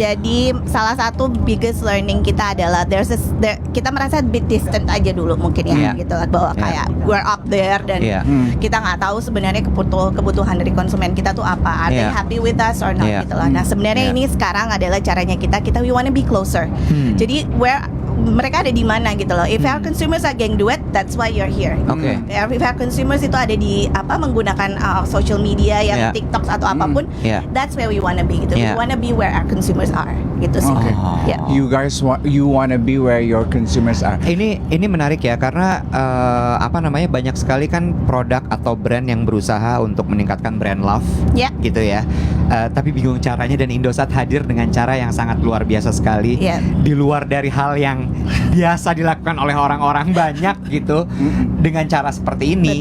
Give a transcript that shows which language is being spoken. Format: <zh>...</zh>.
<id>Jadi salah satu</id> <en>biggest learning</en> <id>kita adalah kita merasa</id> <en>a bit distant</en> <id>aja dulu mungkin ya, Iya. gitu lah, bahwa Iya. kayak</id> <en>we're up there</en> <id>dan Iya. kita nggak tahu sebenarnya kebutuhan dari konsumen kita tuh apa,</id> <en>are they</en> <id>Iya.</id> <en>happy with us or not,</en> <id>Iya. gitu lah. Nah sebenarnya Iya. ini sekarang adalah caranya kita</id> <en>we wanna be closer.</en> <id>Jadi mereka ada di mana gitu loh.</id> <en>If our consumers are geng duet, that's why you're here. Oke. If our consumers</en> <id>itu ada di menggunakan social media yang</id> <en>Yeah.</en> <id>TikTok atau apapun,</id> <en>Yeah. that's where we wanna be</en> <id>gitu.</id> <en>Yeah. We wanna be where our consumers are</en> <id>gitu sih.</id> <en>Oke.</en> <id>Ya.</id> <en>You guys you wanna be where your consumers are.</en> <id>Ini menarik ya karena banyak sekali kan produk atau brand yang berusaha untuk meningkatkan brand love, Ya. gitu ya. Tapi bingung caranya dan Indosat hadir dengan cara yang sangat luar biasa sekali. Ya. Di luar dari hal yang biasa dilakukan oleh orang-orang banyak gitu, dengan cara seperti ini.</id>